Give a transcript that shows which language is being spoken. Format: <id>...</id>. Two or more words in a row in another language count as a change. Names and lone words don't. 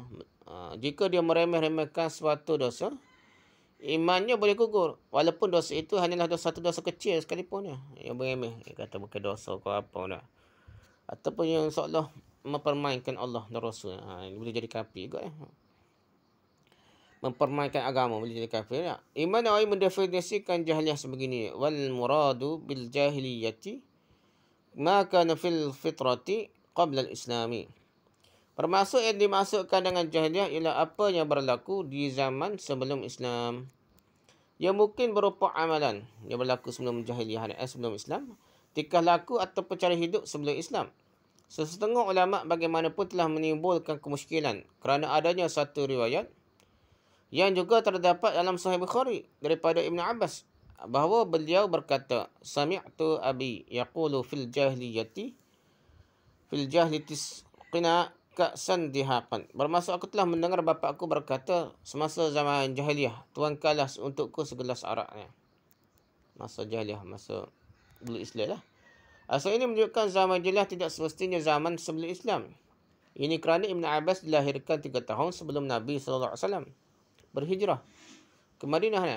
<ms>Jika dia meremeh-remehkan suatu dosa, imannya boleh gugur walaupun dosa itu hanyalah satu dosa kecil sekalipun ya. Yang beremeh, dia kata bukan dosa ke apa dah. Ataupun yang seolah mempermainkan Allah dan Rasul. Ini boleh jadi kafir juga ya. Mempermainkan agama boleh jadi kafir ya. Imam Nawawi mendefinisikan jahiliyah sebegini,</ms> <ar>والمراد بالجاهلية ما كان في الفترة قبل الإسلام.</ar> <ms>Termasuk yang dimasukkan dengan jahiliyah ialah apa yang berlaku di zaman sebelum Islam. Yang mungkin berupa amalan yang berlaku sebelum jahiliyah, sebelum Islam. Tingkah laku atau cara hidup sebelum Islam. Sesetengah ulama' bagaimanapun telah menimbulkan kemusykilan kerana adanya satu riwayat yang juga terdapat dalam Sahih Bukhari daripada Ibn Abbas bahawa beliau berkata,</ms> <ar>سمعت أبي يقول في الجاهلية اسقنا كأسا دهاقا.</ar> <ms>Bermaksud aku telah mendengar bapa aku berkata semasa zaman jahiliyah, tuangkanlah untukku segelas arak. Masa jahiliyah, masa belum Islam lah. Asal ini menunjukkan zaman jahiliyah tidak semestinya zaman sebelum Islam. Ini kerana Ibn Abbas dilahirkan 3 tahun sebelum Nabi SAW berhijrah ke Madinah.</ms>